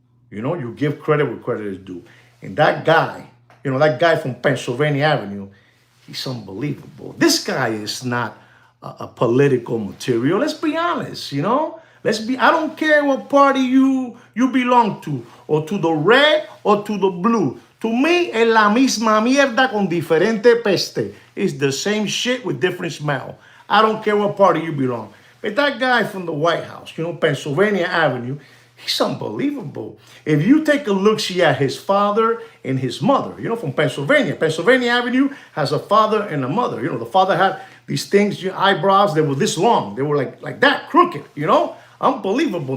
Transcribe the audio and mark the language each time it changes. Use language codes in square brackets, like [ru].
[en] You give credit where credit is due. And that guy, that guy from Pennsylvania Avenue, he's unbelievable. This guy is not a political material. Let's be honest, I don't care what party you belong to, or to the red or to the blue. To me, [es] es la misma mierda con diferente peste. [en] It's the same shit with different smell. I don't care what party you belong. But that guy from the White House, Pennsylvania Avenue, he's unbelievable. If you take a look-see at his father and his mother, from Pennsylvania. Pennsylvania Avenue has a father and a mother. The father had these things, eyebrows, they were this long. They were like that, crooked, Unbelievable.